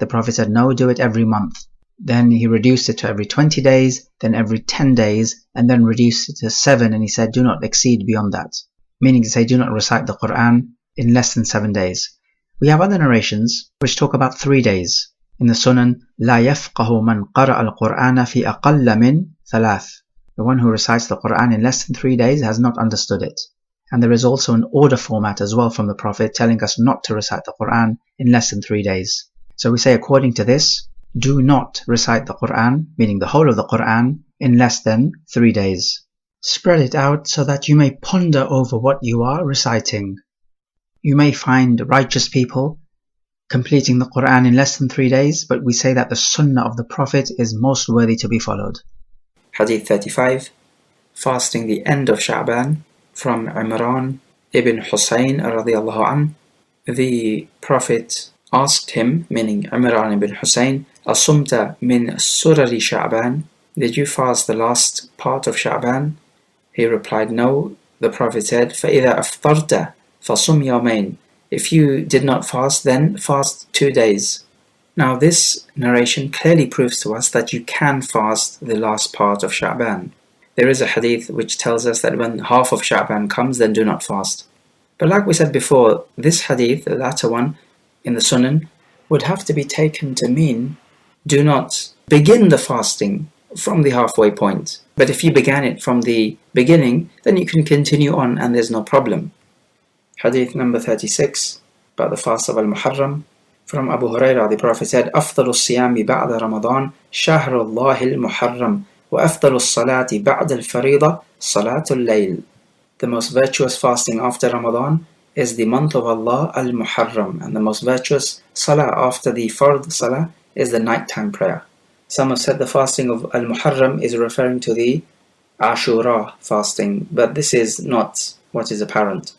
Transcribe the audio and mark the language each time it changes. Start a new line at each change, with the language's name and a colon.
English: The Prophet said, no, do it every month. Then he reduced it to every 20 days, then every 10 days, and then reduced it to 7, and he said, do not exceed beyond that. Meaning to say, do not recite the Quran in less than 7 days. We have other narrations which talk about 3 days. In the Sunan,
Arabic: لا يفقه من قرأ القرآن في أقل من 3.
English: The one who recites the Quran in less than 3 days has not understood it. And there is also an order format as well from the Prophet telling us not to recite the Quran in less than 3 days. So we say, according to this, do not recite the Quran, meaning the whole of the Quran, in less than 3 days. Spread it out so that you may ponder over what you are reciting. You may find righteous people completing the Quran in less than 3 days, but we say that the Sunnah of the Prophet is most worthy to be followed. Hadith 35, fasting the end of Sha'ban, from Imran ibn Husayn radiyallahu anh. The Prophet asked him, meaning Imran ibn Husayn,
Arabic: Asumta min surari Sha'ban?
English: Did you fast the last part of Sha'ban? He replied, no. The Prophet said,
Arabic: فَإِذَا أَفْطَرْتَ فَصُمْ يَوْمَيْنِ.
English: If you did not fast, then fast 2 days. Now this narration clearly proves to us that you can fast the last part of Sha'ban. There is a hadith which tells us that when half of Sha'ban comes, then do not fast. But like we said before, this hadith, the latter one in the Sunan, would have to be taken to mean do not begin the fasting from the halfway point. But if you began it from the beginning, then you can continue on and there's no problem. Hadith number 36, about the fast of Al-Muharram. From Abu Hurairah, the Prophet said,
Arabic: أفضل الصيام بعد رمضان شهر الله المحرم وأفضل الصلاة بعد الفريضة صلاة الليل.
English: The most virtuous fasting after Ramadan is the month of Allah Al-Muharram, and the most virtuous salah after the fard salah is the nighttime prayer. Some have said the fasting of Al-Muharram is referring to the Ashura fasting, but this is not what is apparent.